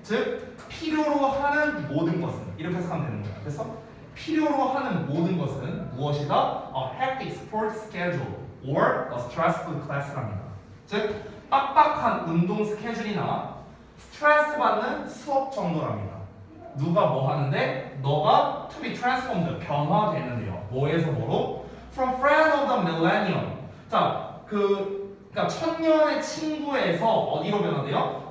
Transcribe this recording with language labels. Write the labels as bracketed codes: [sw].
[ko] 즉 필요로 하는 모든 것은 이렇게 해석하면 되는 거예요. 그래서 필요로 하는 모든 것은 무엇이다? [en] A hectic sport schedule or a stressful class랍니다. [ko] 즉 빡빡한 운동 스케줄이나 스트레스 받는 수업 정도랍니다. 누가 뭐 하는데? 너가 [en] to be transformed, [ko] 변화되는데요. 뭐에서 뭐로? [en] From friend of the millennium. [ko] 자, 그러니까 천년의 친구에서 어디로 변화돼요?